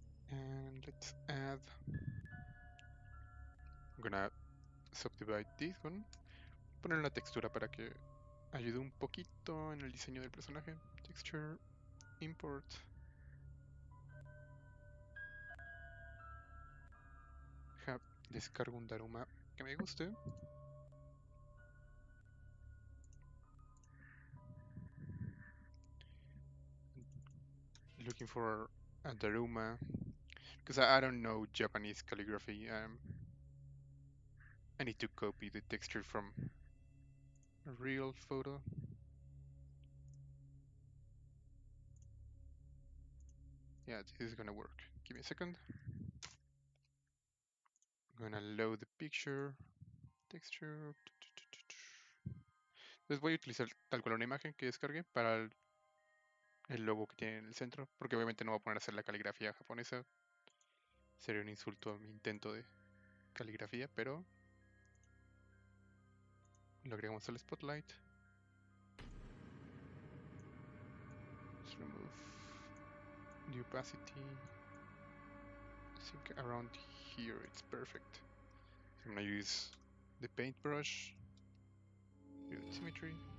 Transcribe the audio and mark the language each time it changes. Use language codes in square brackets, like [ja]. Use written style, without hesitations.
[en] And let's add... I'm gonna subdivide this one. [es] Poner una textura para que ayude un poquito en el diseño del personaje. [en] Texture, import. [es] Descargo un daruma que me guste. [en] Looking for a daruma because I don't know Japanese calligraphy. I need to copy the texture from a real photo. Yeah, this is gonna work. Give me a second. I'm gonna load the picture, texture. [es] Entonces voy a utilizar tal cual una imagen que descargué para el logo que tiene en el centro, porque obviamente no voy a poner a hacer la caligrafía japonesa. Sería un insulto a mi intento de caligrafía, pero lo agregamos al spotlight. [en] Let's remove the opacity. I think around here it's perfect. So I'm gonna use the paintbrush, do the symmetry.